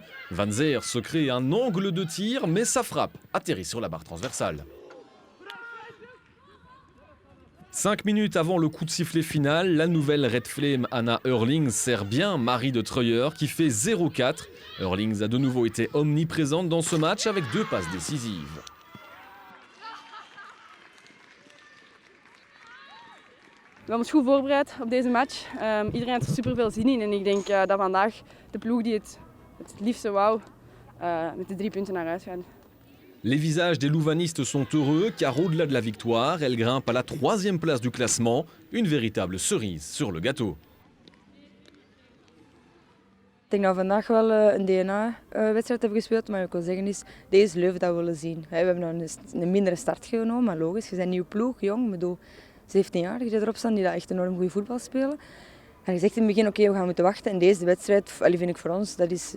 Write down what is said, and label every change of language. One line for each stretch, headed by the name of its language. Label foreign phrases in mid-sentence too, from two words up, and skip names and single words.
French: Van Zeer se crée un angle de tir, mais sa frappe atterrit sur la barre transversale. 5 minutes avant le coup de sifflet final, la nouvelle Red Flame Anna Eurlings sert bien Marie de Treuer qui fait 0-4. Eurlings a de nouveau été omniprésente dans ce match avec 2 passes décisives.
Dutch: We hebben ons goed voorbereid op deze match. Iedereen heeft er super veel zin in en ik denk dat vandaag de ploeg die het liefste wou met de 3 punten naar huis gaat.
French: Les visages des louvanistes sont heureux car au-delà de la victoire, elle grimpe à la 3e place du classement, une véritable cerise sur le gâteau.
Dutch: Ik denk dat we vandaag wel een DNA-wedstrijd hebben gespeeld, maar ik wil zeggen is, deze Leuven dat we willen zien. We hebben een mindere start genomen, maar logisch, je bent een nieuwe ploeg, jong, ik bedoel 17 jaar die erop staan, die dat echt enorm goed voetbal spelen. En je zegt in het begin, oké, we gaan moeten wachten en deze wedstrijd, vind ik voor ons, dat is...